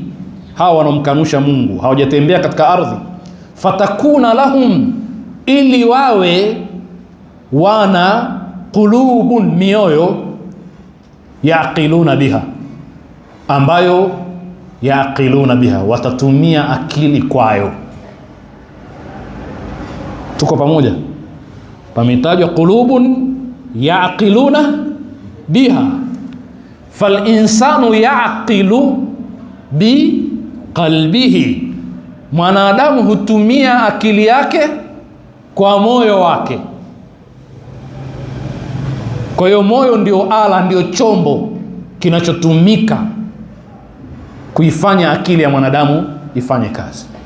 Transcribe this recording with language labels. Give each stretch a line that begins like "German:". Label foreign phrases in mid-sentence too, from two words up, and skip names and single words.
Swahili: Hawa wanaomkanusha Mungu hawajatembea katika ardhi.
Arabic: فتكون لهم,
Swahili: ili wawe wana qulubun, mioyo,
Arabic: يعقلون بها,
Swahili: ambayo
Arabic: يعقلون بها,
Swahili: watatumia akili kwayo. Tuko pamoja? Pametajwa
Arabic: قلوب يعقلون بها. فالإنسان يعقل بقلبه,
Swahili: mwanadamu hutumia akili yake kwa moyo wake. Kwa hiyo moyo ndio ala, ndio chombo kinachotumika kuifanya akili ya mwanadamu ifanye kazi.